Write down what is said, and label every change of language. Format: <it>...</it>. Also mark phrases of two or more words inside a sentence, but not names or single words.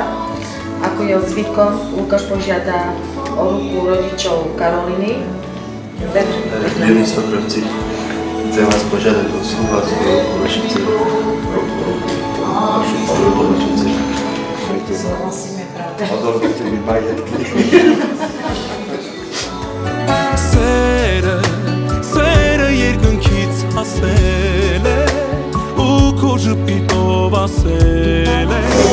<sk>Ako je zvykom, Lukáš požiada o ruku rodičov Karoliny. Milí stokrovci, chcem vás požiadať o súhlas o ruku vašich dcerov, o ruku vašich dcerov. Súhlasíme, pravda. Odovzdajte mi majetky.</sk> <hy>Սերը երկնքից հասել է ու քո ժպիտով ասել է</hy>